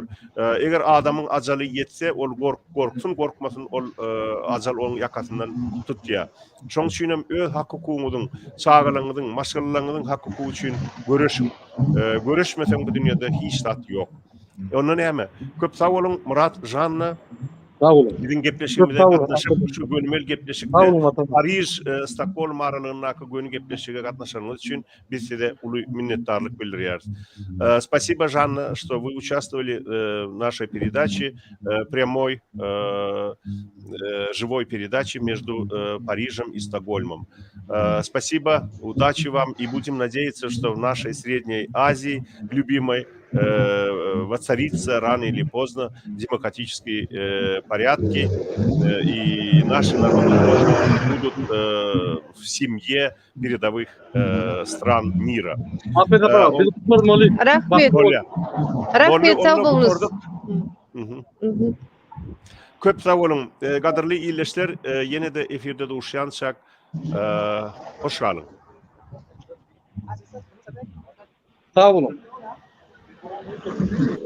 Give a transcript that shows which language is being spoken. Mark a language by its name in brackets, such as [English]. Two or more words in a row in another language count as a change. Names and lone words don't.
[Turkmen] Eger adamyň ajaly ýetse, ol gorksun, gorkmasyn, ol ajal oň ýakasyndan tutýar. Şoň üçin hem öz hak hukugyňyzyň, çağalaryňyzyň, maşgalaryňyzyň hak hukugy üçin görüşiň. Görüşmeseň bu dünýede hiç zat ýok. Ondan näme? Köp sağ olun Murat, Janna. Sağ olun. Bizim gepleşigimizde gatnaşyp şu gönümel gepleşikde Paris, Stockholm aralygyndaki gönü gepleşige gatnaşanyňyz üçin biz size uly minnetdarlyk bildirýäris. [Russian] Спасибо, Жанна, что вы участвовали в нашей передаче, прямой живой передаче между Парижем и Стокгольмом. Спасибо, удачи вам, и будем надеяться, что в нашей Средней Азии, любимой, воцарится рано или поздно демократические порядки, и наши народы тоже будут в семье передовых стран мира. [Kazakh] Рахмет. Рахмет, [Turkmen] sağ bolunuz. Köp sağ olun. Gaderli illeşler, yine de efirde duşýançak. Hoş kalın. Sağ olun.